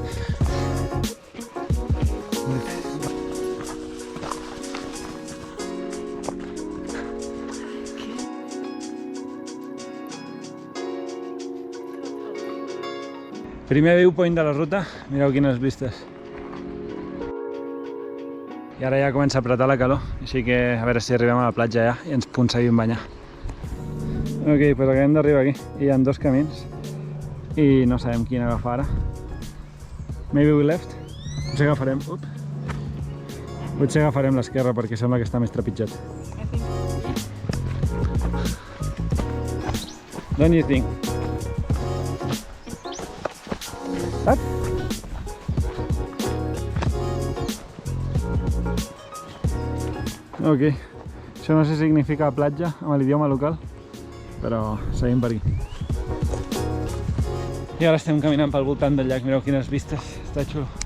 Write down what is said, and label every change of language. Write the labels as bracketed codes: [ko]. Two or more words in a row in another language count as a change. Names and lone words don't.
[ca] Primer viewpoint de la ruta, mireu quines vistes. I ara ja comença a apretar la calor, així que a veure si arribem a la platja ja i ens aconseguim banyar. Ok, doncs acabem d'arribar aquí. Hi ha dos camins i no sabem quin agafar ara. [en] Maybe we left. [ca] Potser agafarem l'esquerra perquè sembla que està més trepitjat. [en] Don't you think? What? [ca] Ok, això no sé si significa platja amb l'idioma local, però seguim per aquí. I ara estem caminant pel voltant del llac, mireu quines vistes, està xulo.